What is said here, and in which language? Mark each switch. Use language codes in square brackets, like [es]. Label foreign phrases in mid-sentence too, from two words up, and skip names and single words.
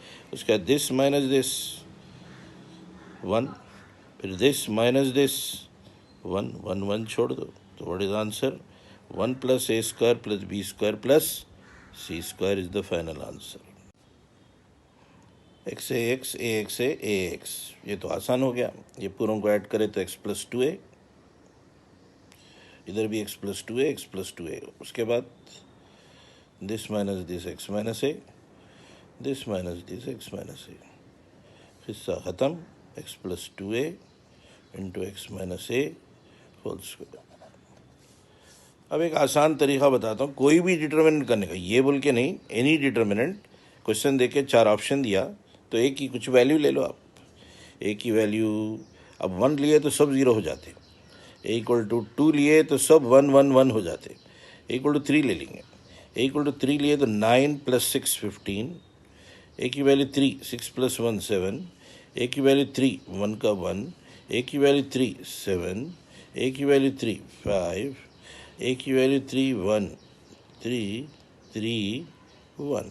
[hi] उसके बाद [en] this minus this 1, [hi] फिर [en] this minus this 1, [hi] 1 1 छोड़ दो, तो [en] what is answer, 1 + A² + B² + C² is the final answer. [hi] XAX AXA AX, ये तो आसान हो गया। ये पूरों को ऐड करें तो x + 2a, इधर भी x + 2a, x + 2a। उसके बाद [en] this minus this [hi] x - a, [en] this minus this [hi] x - a, हिस्सा ख़त्म, [en] x + 2a × x - a whole square. [hi] अब एक आसान तरीका बताता हूँ कोई भी डिटर्मिनेंट करने का, ये बोल के नहीं, [en] any determinant. [hi] क्वेश्चन देके 4 ऑप्शन दिया तो एक की कुछ वैल्यू ले लो आप, एक की वैल्यू, अब 1 लिए तो सब 0 हो जाते, A = 2 लिए तो सब 1 1 1 हो जाते, A = 3 ले लेंगे, A = 3 लिए तो 9 + 6 15, A की वैल्यू 3, 6 + 1 7, A की वैल्यू 3, 1 का 1, A की वैल्यू 3 7, A की वैल्यू 3 5, A की वैल्यू 3 1 3 3 1।